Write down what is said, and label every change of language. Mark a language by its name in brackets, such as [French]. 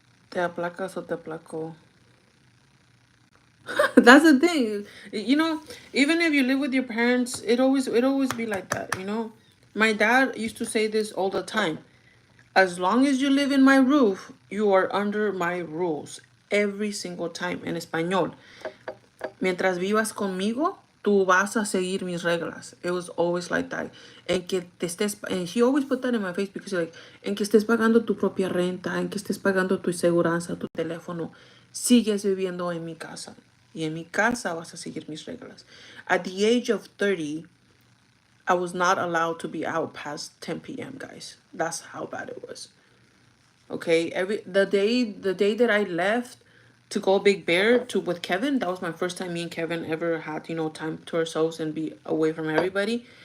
[Spanish] Te aplacas o te aplaco. [English] That's the thing. Even if you live with your parents, it always be like that. My dad used to say this all the time. As long as you live in my roof, you are under my rules. Every single time [Spanish] en español. Mientras vivas conmigo, tú vas a seguir mis reglas. [English] It was always like that. And he always put that in my face because he's like, [Spanish] en que estés pagando tu propia renta, en que estés pagando tu seguranza, tu teléfono, sigues viviendo en mi casa. Y en mi casa vas a seguir mis reglas. [English] At the age of 30, I was not allowed to be out past 10 p.m., guys. That's how bad it was. Okay, the day that I left to go Big Bear to with Kevin, that was my first time me and Kevin ever had, time to ourselves and be away from everybody.